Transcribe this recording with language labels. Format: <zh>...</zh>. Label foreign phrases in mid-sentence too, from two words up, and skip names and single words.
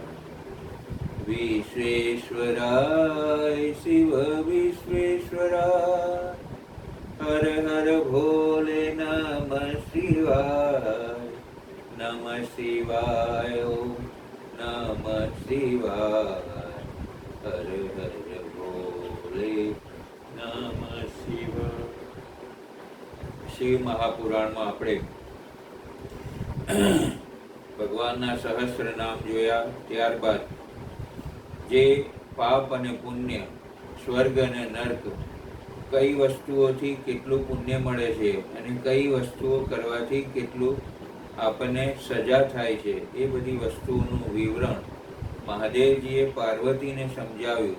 <sa>विश्वेश्वराय शिव विश्वेश्वराय</sa> <hi>हर हर भोले</hi> <sa>नमः शिवाय। नमः शिवाय नमः शिवाय</sa> <hi>हर हर भोले</hi> <sa>नमः शिवाय।</sa> <gu>शिव महापुराण में આપણે ભગવાનના સહસ્ત્ર નામ જોયા। ત્યારબાદ જે પાપ અને પુણ્ય સ્વર્ગ અને નર્ક કઈ વસ્તુઓથી કેટલું પુણ્ય મળે છે અને કઈ વસ્તુઓ કરવાથી કેટલું આપણને સજા થાય છે એ બધી વસ્તુઓનું વિવરણ મહાદેવજીએ પાર્વતીને સમજાવ્યું।</gu>